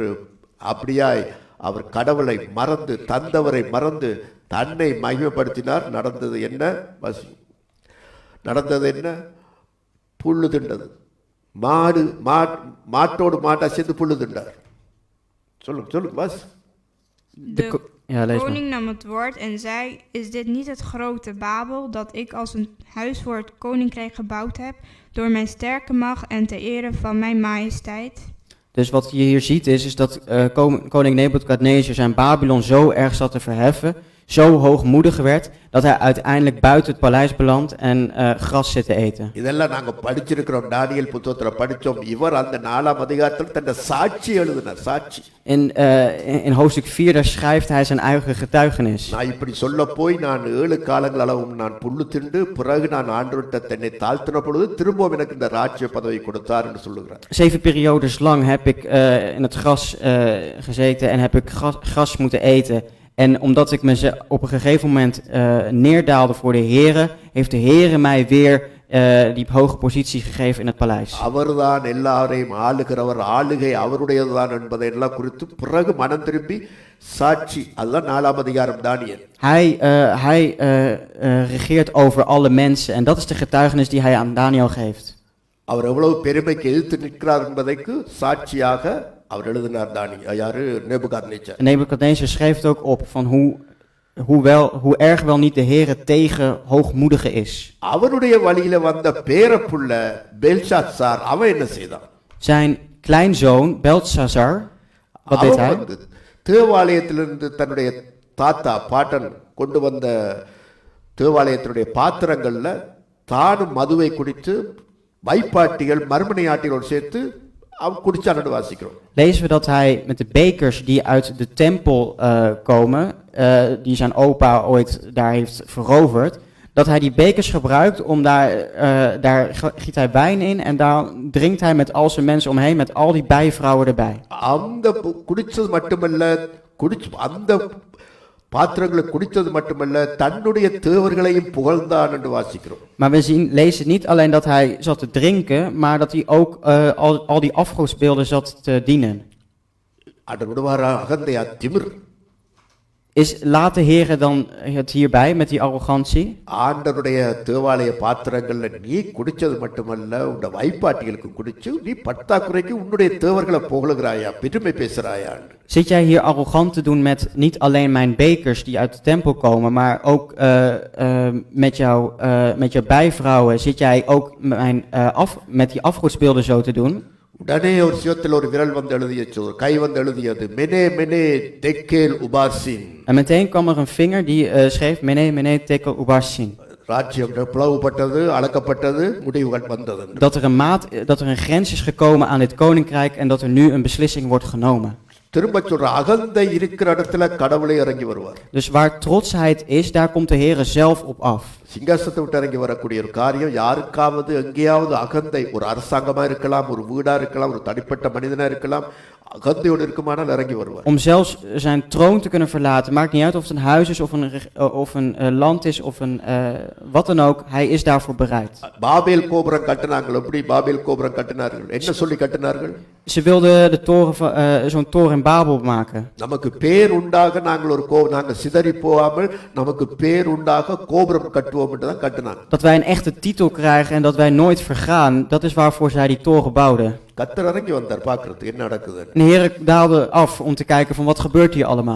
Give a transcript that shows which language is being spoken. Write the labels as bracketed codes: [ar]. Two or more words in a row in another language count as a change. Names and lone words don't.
[ta] அப்படியாய் அவர் கடவுளை மறந்து, தந்தவரை மறந்து தன்னை மகிமைப்படுத்தினார். நடந்தது என்ன? நடந்தது என்ன? புல்லு திண்டது. மாட்டோடு மாட்டா சேர்ந்து புல்லு திண்டார். சொல்லுங்க பாஸ். [nl] Ja, lees maar. Koning nam het woord en zei: Is dit niet het grote Babel dat ik als een huis voor het koninkrijk gebouwd heb, door mijn sterke macht en ter ere van mijn majesteit? Dus wat je hier ziet is dat koning Nebukadnezar zijn Babylon zo erg zat te verheffen, zo hoogmoedig werd, dat hij uiteindelijk buiten het paleis belandt en gras zit te eten. [ta] இதெல்லாம் நாங்க படிச்சிருக்கிறோம். தானியேல் புத்தகத்துல படிச்சோம். இவர் அந்த 4ஆம் அதிகாரத்தில் தன்னுடைய சாட்சி எழுதினார். சாட்சி. [nl] In hoofdstuk 4 daar schrijft hij zijn eigen getuigenis. [ta] நான் இப்படி சொல்ல போய் நான் 7 காலங்கள் அளவும் நான் புல்லு திண்டு, பிறகு நான் ஆண்டவர்கிட்ட தன்னை தாழ்த்தின பொழுது திரும்பவும் எனக்கு இந்த ராஜ்ய பதவி கொடுத்தார் என்று சொல்லுகிறார். [nl] 7 periodes lang heb ik in het gras gezeten en heb ik gras moeten eten. En omdat ik me op een gegeven moment neerdaalde voor de Here, heeft de Here mij weer die hoge positie gegeven in het paleis. [ta] அவர்தான் எல்லாரையும் ஆளுகிறவர், ஆளுகை அவருடையதுதான் என்பதை எல்லாம் குறித்து பிறகு மனம் திரும்பி சாட்சி. அதுதான் 4ஆம் அதிகாரம் தானியேல். [nl] Hij regeert over alle mensen en dat is de getuigenis die hij aan Daniel geeft. [ta] அவர் எவ்வளவு பெருமைக்கு எதிர்த்து நிற்கிறார் என்பதற்கு சாட்சியாக அவர் எழுதினார். யாரு? நேபுகாத்நேச்சார். [nl] Nebukadnezar schreef het ook op van hoe erg wel niet de Heere tegen hoogmoedigen is. [ta] அவருடைய வழியில வந்த பேரப்புள்ள பெல்ஷாத்சார் அவன் என்ன செய்தான்? [nl] Zijn kleinzoon Belshazzar, wat deed hij? [ta] தேவாலயத்திலிருந்து தன்னுடைய தாத்தா பாட்டன் கொண்டு வந்த தேவாலயத்தினுடைய பாத்திரங்கள்ல தானும் மதுவை குடித்து வைப்பாட்டிகள் மறுமனையாட்டிகளோடு சேர்த்து அவன் குடிச்சான்னு வாசிக்கிறோம். [nl] Lezen we dat hij met de bekers die uit de tempel komen, die zijn opa ooit daar heeft veroverd, dat hij die bekers gebruikt om daar giet hij wijn in en daar drinkt hij met al zijn mensen omheen, met al die bijvrouwen erbij. [ta] அந்த குடிச்சது மட்டுமல்ல, அந்த பாத்திரங்களை குடித்தது மட்டுமல்ல, தன்னுடைய தேவர்களையும் புகழ்ந்தான் என்று வாசிக்கிறோம். [nl] Maar we lezen niet alleen dat hij zat te drinken, maar dat hij ook al die afgodsbeelden zat te dienen. [ta] அகந்தையா, திமிர். [nl] Laat de Heer dan het hierbij met die arrogantie? [ta] ஆண்டவருடைய தேவாலய பாத்திரங்கள்ல நீ குடிச்சது மட்டுமல்ல, உன்னுடைய வைப்பாட்டிகளுக்கு குடிச்சு நீ பற்றாக்குறைக்கு உன்னுடைய தேவர்களை புகழுகிறாயா, பெருமை பேசுறாயா? [nl] Zit jij hier arrogant te doen met niet alleen mijn bekers die uit de tempel komen, maar ook met jouw bijvrouwen? Zit jij ook met die afgodsbeelden zo te doen? [ta] உடனே ஒரு சிவத்தில் ஒரு விரல் வந்து எழுதியது, கை வந்து எழுதியது, மெனே மெனே தெக்கேல் உபாசின். [nl] En meteen kwam er een vinger die schreef Mene Mene Tekel Ubarsin. [ta] ராஜ்யம் பிளவுபட்டது, அளக்கப்பட்டது, முடிவுகள் வந்தது. [nl] Dat er een grens is gekomen aan dit koninkrijk en dat er nu een beslissing wordt genomen. [ta] திரும்ப சொல்ற, அகந்தை இருக்கிற இடத்துல கடவுளே இறங்கி வருவார். [nl] Dus waar trotsheid is, daar komt de Heere zelf op af. [ta] சிங்காசனத்தை விட்டு இறங்கி வரக்கூடிய ஒரு காரியம் யாருக்காவது எங்கேயாவது அகந்தை, ஒரு அரசாங்கமா இருக்கலாம், ஒரு வீடா இருக்கலாம், ஒரு தனிப்பட்ட மனிதனா இருக்கலாம், அகந்தையோடு இருக்குமானால் இறங்கி வருவார். [nl] Om zelfs zijn troon te kunnen verlaten, maakt niet uit of het een huis is of een land is of een wat dan ook, hij is daarvoor bereid. [ta] பாபேல் கோபுரம் கட்டினார்கள். எப்படி பாபேல் கோபுரம் கட்டினார்கள்? என்ன சொல்லி கட்டினார்கள்? [nl] Ze wilden de toren zo'n toren in Babel maken. [ta] நமக்கு பேர் உண்டாக நாங்கள் சிதறி போகாமல் நமக்கு பேர் உண்டாக கோபுரம் கட்டுவோம் என்று தான் கட்டினாங்க. [nl] Dat wij een echte titel krijgen en dat wij nooit vergaan, dat is waarvoor zij die toren bouwden. [ta] கர்த்தர் இறங்கி வந்தார் பார்க்கிறதுக்கு என்ன நடக்குது. [nl] En de Heer daalde af om te kijken van wat gebeurt hier allemaal.